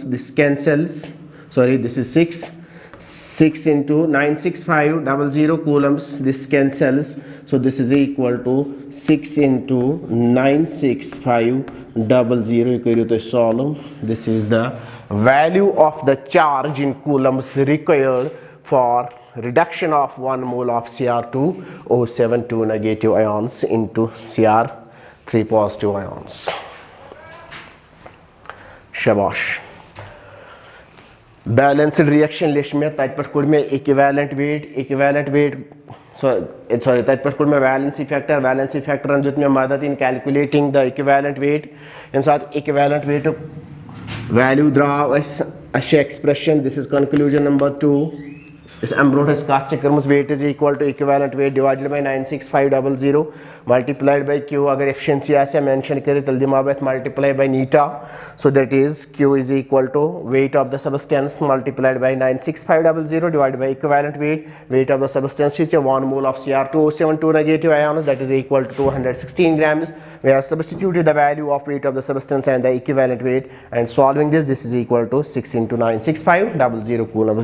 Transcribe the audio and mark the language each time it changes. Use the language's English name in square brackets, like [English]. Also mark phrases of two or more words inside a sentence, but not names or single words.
[English] This cancels, sorry, this is 6 into 96500 coulombs, this cancels, so this is equal to 6 into 96500 solve. This is the value of the charge in coulombs required for reduction of 1 mole of Cr2O7 2 negative ions into Cr3 positive ions. [Kashmiri] शाबाश [English] balanced reaction [Kashmiri] लिख मे तत पे कोड़ मे [English] equivalent weight [Kashmiri] sorry तत पे कोड़ मे [English] valency factor [Kashmiri] दुत मे मदद [English] in calculating the equivalent weight [Kashmiri] यम साथ [English] equivalent weight value द्राव expression this is conclusion number 2 [Kashmiri] इस अम्ब्रोट कत [English] weight is equal to equivalent weight divided by 96500 multiplied by q [Kashmiri] अगर efficiency आसे mention करे तल दिमा बत [English] multiply by neta so that is q is equal to weight of the substance multiplied by 96500 divided by equivalent weight of the substance is 1 mole of Cr2O72 negative ions that is equal to 216 grams. We have substituted the value of weight of the substance and the equivalent weight and solving this is equal to 6 into 96500 coulombs.